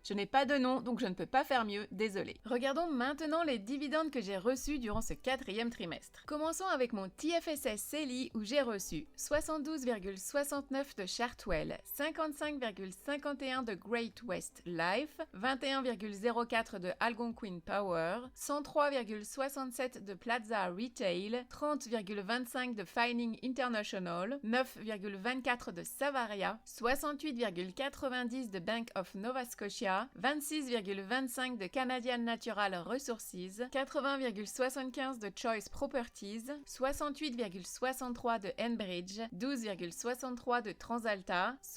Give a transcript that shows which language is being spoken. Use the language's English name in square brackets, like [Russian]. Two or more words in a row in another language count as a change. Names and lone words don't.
[French] Je n'ai pas de nom, donc je ne peux pas faire mieux, désolé. Regardons maintenant les dividendes que j'ai reçus durant ce 4e trimestre. Commençons avec mon TFSS CELI où j'ai reçu 72,69 de Chartwell, 55,51 de Great West Life, 21,04 de Algonquin Power, 103,67 de Plaza Retail, 30,25 de Fining International, 9,24 de Savaria, 68,90 de Bank of Nova Scotia, 26,25 de Canadian Natural Resources, 80,75 de Choice Properties, 68,63 de Enbridge, 12,63 de Transalta, Gibraltar,